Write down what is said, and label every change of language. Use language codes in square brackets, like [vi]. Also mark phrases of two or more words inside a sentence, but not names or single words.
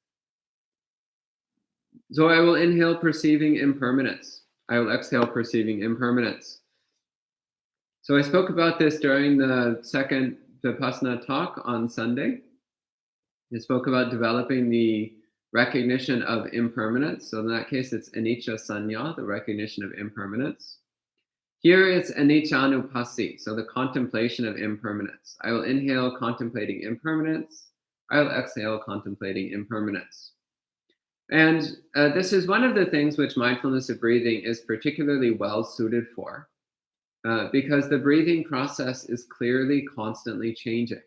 [en] So I will inhale perceiving impermanence. I will exhale perceiving impermanence. So I spoke about this during the second Vipassana talk on Sunday. I spoke about developing the recognition of impermanence. So in that case, it's [pi] anicca sanya, [en] the recognition of impermanence. Here it's anicca-ānāpānassati, so the contemplation of impermanence. I will inhale contemplating impermanence. I will exhale contemplating impermanence. And this is one of the things which mindfulness of breathing is particularly well suited for, because the breathing process is clearly constantly changing.